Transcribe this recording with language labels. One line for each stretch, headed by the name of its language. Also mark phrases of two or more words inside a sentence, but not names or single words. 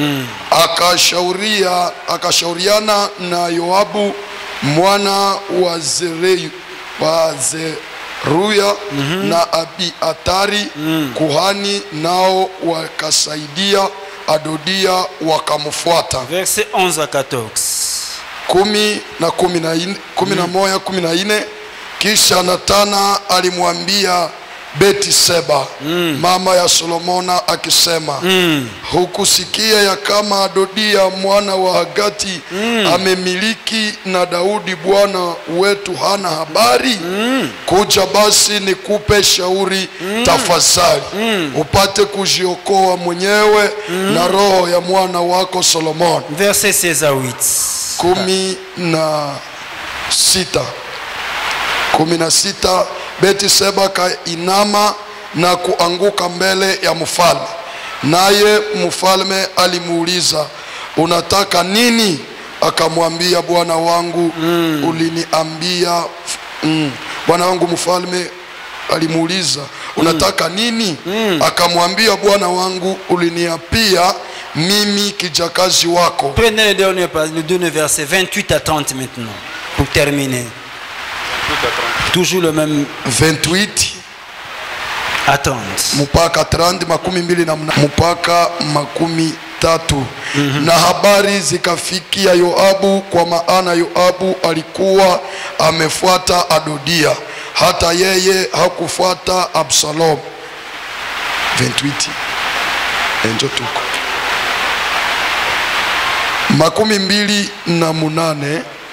Swahili: Akashauriana na Yoabu mwana wa Zeruya na Abiatari kuhani, nao wakasaidia Adodia wakamfuata.
French: Verset 11 à 14. 11:14.
Swahili: Kisha Natana alimwambia Beti-Seba mama ya Solomona akisema, hukusikia ya kama Adodia mwana wa Hagati amemiliki na Daudi bwana wetu hana habari? Kuja basi nikupe shauri tafadhali, upate kujiokoa mwenyewe na roho ya mwana wako Solomon.
French: Verset 16 à 8. 16.
Swahili: Beti-Seba kainama na kuanguka mbele ya mfalme, naye mfalme alimuuliza, unataka nini? Akamwambia, bwana wangu uliniambia. Bwana wangu mfalme alimuuliza, unataka nini? Akamwambia, bwana wangu uliniapia mimi kijakazi wako.
French: Prenez le dernier verset 28 à 30 maintenant pour terminer. Toujours le même 28 à 30
Swahili: mpaka 30 mpaka 13. Na habari zikafikia Yoabu, kwa maana Yoabu alikuwa amefuata Adodia, hata yeye hakufuata Absalom. 28 enjo tuko 28.